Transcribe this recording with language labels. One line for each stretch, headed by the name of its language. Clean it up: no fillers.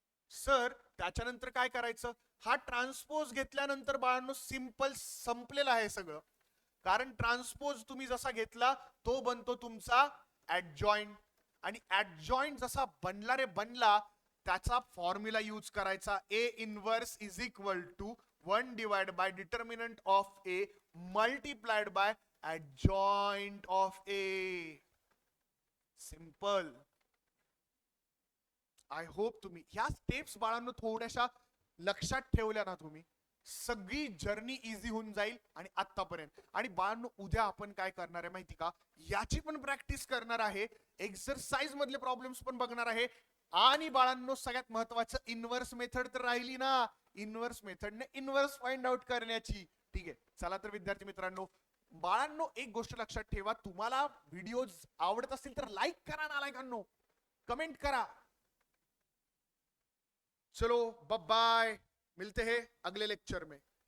Marathi: Sir त्याच्यानंतर काय करायचं? हा ट्रान्सपोज घेतल्यानंतर बाळांनो सिंपल संपलेलं आहे सगळं. कारण ट्रान्सपोज तुम्ही जसा घेतला तो बनतो तुमचा ऍडजॉइंट. आणि ऍडजॉइंट जसा बनला रे बनला, त्याचा फॉर्म्युला यूज करायचा.
English: A inverse is equal to 1 divide by determinant of A multiplied by adjoint of A.
Marathi: Simple.
English: I hope
Marathi: तुम्ही ह्या स्टेप्स बाळांनो थोड्याशा लक्षात ठेवल्या ना तुम्ही, सगळी जर्नी इझी होऊन जाईल. आणि आतापर्यंत आणि बाळांनो उद्या आपण काय करणार आहे माहिती का? याची पण प्रॅक्टिस करणार आहे, एक्सरसाइज मधले प्रॉब्लेम्स पण बघणार आहे. आणि बाळांनो सगळ्यात महत्वाचं इनवर्स मेथड तर राहिली ना. इनवर्स मेथडने इनवर्स फाइंड आउट करण्याची. ठीक आहे, चला तर विद्यार्थी मित्रांनो, बाळांनो एक गोष्ट लक्षात ठेवा, तुम्हाला व्हिडिओज आवडत असतील तर लाईक करा नालायकांनो, कमेंट करा.
Hindi: चलो बाय, मिलते हैं अगले लेक्चर में.